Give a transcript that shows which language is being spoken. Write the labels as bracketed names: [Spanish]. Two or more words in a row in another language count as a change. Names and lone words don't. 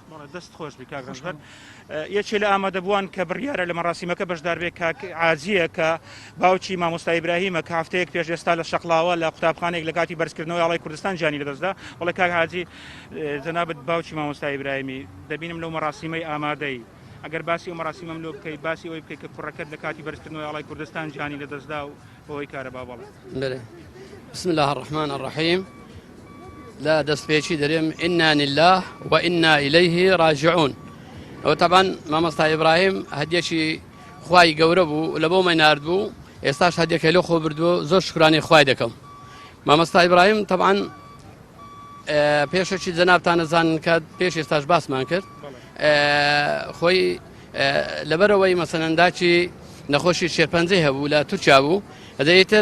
[Central Kurdish] دەست خۆش بکار یەکێ لە ئامادەبووان کە بڕیارە لە مەراسیمەکە بەشدار بێت عاجیە کە باوکی مامۆستا ئیبراهیمە کە هەفتەیەک پێش ئێستا لە شەقڵاوە لە قوتابخانێک لە کاتی بەرزکردنەوەی ئاڵای کوردستان جانی لەدەستدا وڵی کاک حاجی جەنابەت باوکی مامۆستا ئیبراهیمی دەبینم لەو مەراسیمەی ئامادەی ئەگەر باسی ئەو مەراسیمەم لۆ بکەیت باسی ئەوەی بکەیت کە کوڕەکەت لە کاتی بەرزکردنەوەی ئاڵای کوردستان جانی لەدەستدا و بەوەی کارە با بەڵێ [Arabic] بسم الله الرحمن الرحيم [Central Kurdish] لا دەستپێکی دەرێم [Arabic] إنا لله وإنا إليه راجعون [Central Kurdish] وطبعا مامۆستا ئیبراهیم هەدیەکی خوای گەورە بوو لە بۆ مەینارد بوو ئێستاش هەدیەکەی لێ خۆ بردووە زۆر شکرانی خوای دەکەم مامۆستا ئیبراهیم طبعا پێشێکی جەنابتان نەزانن کە پێش ئێستاش باسمان کرد خۆی لەبەرەوەی مەسەنەنداچی نەخۆشی شێرپەنجەی هەبوو لە تورکیا بوو دەیتر